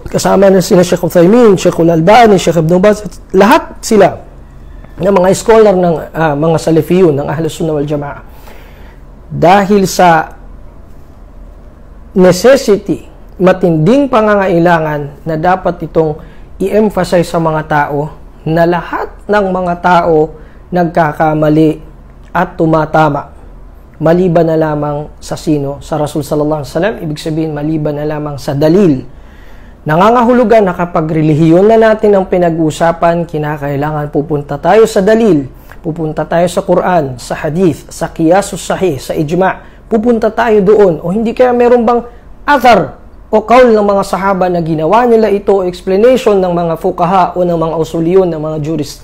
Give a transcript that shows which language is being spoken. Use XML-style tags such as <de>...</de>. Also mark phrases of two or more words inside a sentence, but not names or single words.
<tl>Kasama na sina Sheikh Uthaymin, Sheikh Al-Albani, Sheikh Ibn Baz, lahat sila ng mga scholar ng mga Salafiyun, ng Ahlus Sunnah wal Jamaa. Dahil sa necessity, matinding pangangailangan na dapat itong i-emphasize sa mga tao na lahat ng mga tao nagkakamali at tumatama. Maliban na lamang sa sino? Sa Rasul</tl> <ar>صلى الله عليه وسلم,</ar> <tl>ibig sabihin maliban na lamang sa dalil. Nangangahulugan na kapag relihiyon na natin ang pinag-uusapan, kinakailangan pupunta tayo sa dalil, pupunta tayo sa Quran, sa hadith, sa</tl> <ar>القياس الصحيح,</ar> <tl>sa ijma', pupunta tayo doon. O hindi kaya meron bang athar o kaul ng mga sahaba na ginawa nila ito, explanation ng mga fuqaha o ng mga usuliyon, ng mga jurist.</tl>